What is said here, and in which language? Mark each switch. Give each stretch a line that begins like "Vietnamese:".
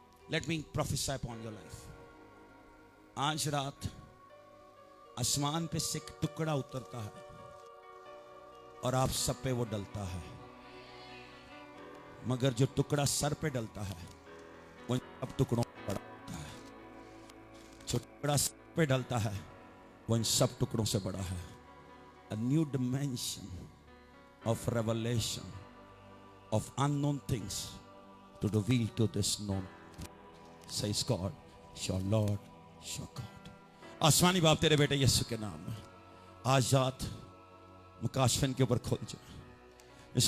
English: Let me prophesy upon your life.
Hindi: आज रात आसमान पे से एक टुकड़ा उतरता है और आप सब पे वो डलता है, मगर जो टुकड़ा सर पे डलता है वो सब टुकड़ों में बड़ा होता है। जो टुकड़ा सर पे डलता है वो इन सब टुकड़ों से बड़ा है।
English: A new dimension of revelation of unknown things to reveal to this known, says God, your Lord, your God.
Hindi: आसमानी बाप तेरे बेटे यीशु के नाम में आज रात मुकाशफन के ऊपर खोल जाए।